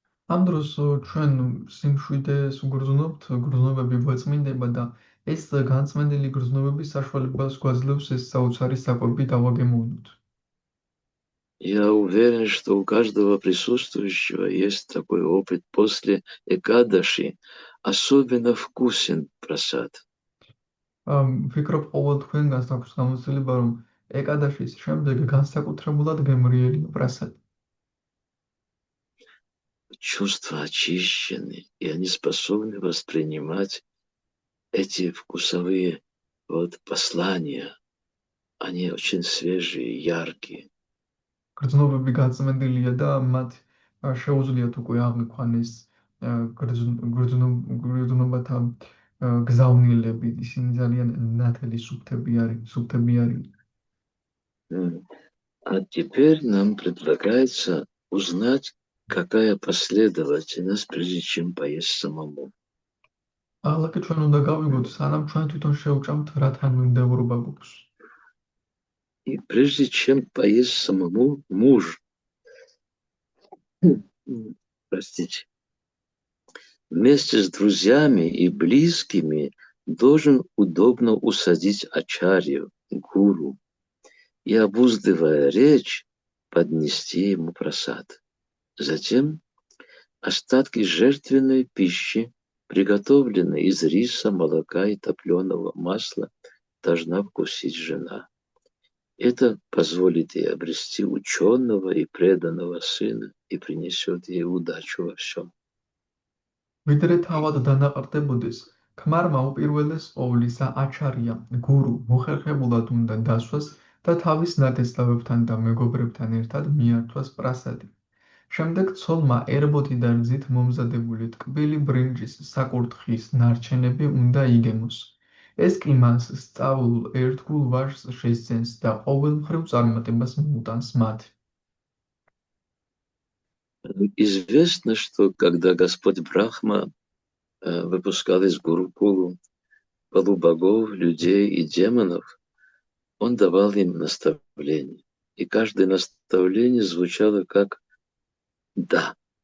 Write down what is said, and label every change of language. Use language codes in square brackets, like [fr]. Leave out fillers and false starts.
[ka] ამ დროს ჩვენ სიმშვიდეს ვგრძნობთ, გრძნობები გვაწმინდება და ეს განწმენდილი გრძნობები საშუალებას გვაძლევს ეს საოცარი საკვები დავაგემოვნოთ. [ru] Я уверен, что у каждого присутствующего есть такой опыт. После Экадаши особенно вкусен прасад. [ka] ვფიქრობ, ყოველ თქვენგანს აქვს გამოცდილება, რომ ეკადაშის შემდეგ განსაკუთრებულად გემრიელია პრასადი. [ru] Чувства очищены, и они способны воспринимать эти вкусовые послания. Они очень свежие, яркие. [ka] გრძნობები გაწმენდილია და მათ შეუძლიათ უკვე აღიქვან ეს გრძნობათა გზავნილები, ისინი ძალიან ნათელი სუფთები არის. [ru] А теперь нам предлагается узнать, какая последовательность, прежде чем поесть самому. [ka] ახლა ჩვენ უნდა გავიგოთ, სანამ ჩვენ თვითონ შევჭამთ, რა თანმიმდევრობა გვაქვს. [ru] И прежде чем поесть самому, муж, простите, вместе с друзьями и близкими должен удобно усадить ачарью, гуру, и, обуздывая речь, поднести ему прасад. Затем остатки жертвенной пищи, приготовленной из риса, молока и топленого масла, должна вкусить жена. Это позволит ей обрести ученого и преданного сына и принесет ей удачу во всем. [ka] ვიდრე თავად დანაყრდებოდეს, ქმარმა უპირველეს ყოვლისა აჩარია, გურუ, მოხერხებულად უნდა დასვას და თავის ნათესავებთან და მეგობრებთან ერთად მიართვას პრასადი. შემდეგ ცოლმა ერბოთი და რძით მომზადებული ტკბილი ბრინჯის საკურთხის ნარჩენები უნდა იგემოს. ეს კი მას სწავლულ ერთგულ ვაჟს შესძენს და ყოველმხრივ წარმატებას მოუტანს მათ. [ru] Известно, что когда Господь Брахма выпускал из Гурукулу полубогов, людей и демонов, он давал им наставления. И каждое наставление звучало как «да».